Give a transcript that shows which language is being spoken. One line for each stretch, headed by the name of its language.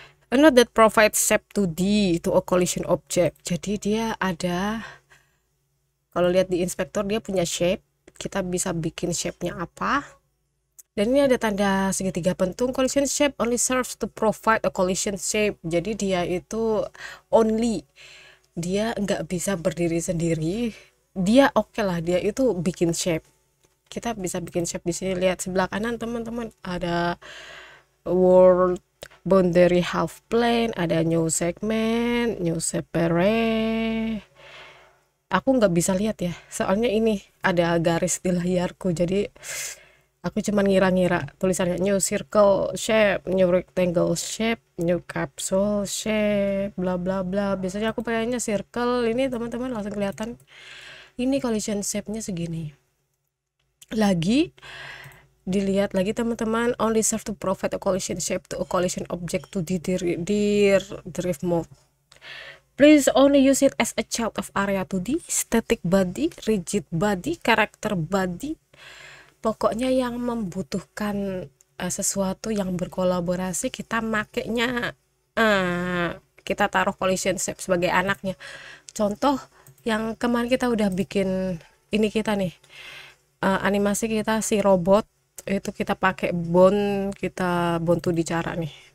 English: A node that provides shape 2D to a collision object.
Indonesian: Jadi dia ada, kalau lihat di inspektor dia punya shape, kita bisa bikin shape-nya apa. Dan ini ada tanda segitiga pentung.
English: Collision shape only serves to provide a collision shape.
Indonesian: Jadi dia itu only, dia nggak bisa berdiri sendiri. Dia oke lah, dia itu bikin shape. Kita bisa bikin shape di sini. Lihat sebelah kanan teman-teman, ada world boundary half plane, ada new segment, new separate. Aku nggak bisa lihat ya, soalnya ini ada garis di layarku, jadi aku cuman ngira-ngira tulisannya new circle shape, new rectangle shape, new capsule shape, bla bla bla. Biasanya aku pengennya circle. Ini teman-teman langsung kelihatan ini collision shape-nya segini. Lagi dilihat lagi teman-teman,
English: only serve to provide a collision shape to a collision object to the drift mode. Please only use it as a child of area 2D, static body, rigid body, character body.
Indonesian: Pokoknya yang membutuhkan sesuatu yang berkolaborasi, kita makainya kita taruh collision shape sebagai anaknya. Contoh yang kemarin kita udah bikin ini, kita nih animasi kita si robot itu kita pakai bone 2D cara nih.